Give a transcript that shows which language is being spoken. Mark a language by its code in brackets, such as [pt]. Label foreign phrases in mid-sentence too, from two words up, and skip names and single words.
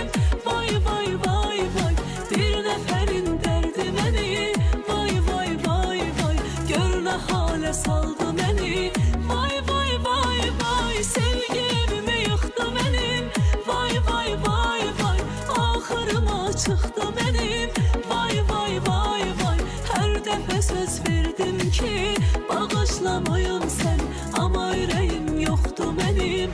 [tr] Vay vay vay vay, bir neferin derdi beni. Vay vay vay vay, gör ne hale saldı beni. Vay vay vay vay, sevgilimi yıktı benim. Vay vay vay vay, [az] çıxdı mənim. Vay vay vay vay, hər dəfə söz verdim ki bağışlamayım sən, amma ürəyim yoxdur mənim.